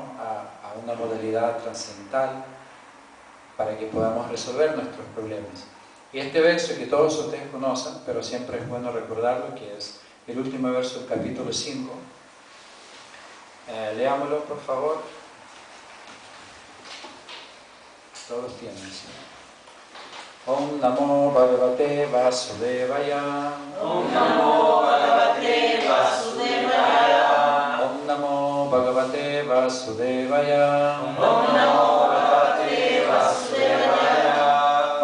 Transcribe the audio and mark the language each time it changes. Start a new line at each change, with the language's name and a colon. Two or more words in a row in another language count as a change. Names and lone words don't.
Spanish: a una modalidad trascendental para que podamos resolver nuestros problemas. Y este verso que todos ustedes conocen, pero siempre es bueno recordarlo, que es el último verso del capítulo 5. Leámoslo, por favor. Todos tienen, ¿sí?
Sanskrit: ॐ नमो भगवते वासुदेवाय. ॐ नमो भगवते वासुदेवाय. ॐ नमो भगवते वासुदेवाय. ॐ नमो भगवते वासुदेवाय.